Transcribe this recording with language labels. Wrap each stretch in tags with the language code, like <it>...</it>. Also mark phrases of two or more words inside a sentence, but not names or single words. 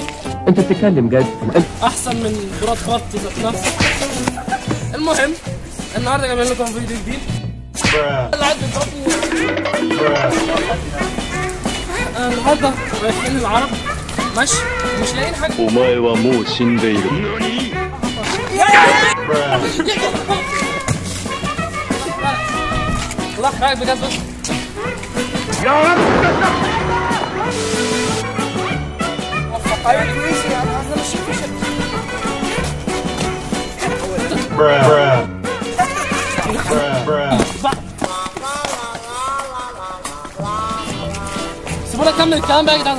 <ar>انت بتتكلم جد؟ احسن من براد بيت ذات نفسه. المهم النهارده جايبين لكم فيديو جديد. النهارده رايحين العرب ماشي، مش لاقيين حاجه.</ar> <ja>お前はもう死んでいる。</ja> <ar>الله رايك بجد بس. يا رب يعني كويسه يعني، احنا ماشيين في شكل. سيبونا نكمل الكلام بقى يا جدعان.</ar>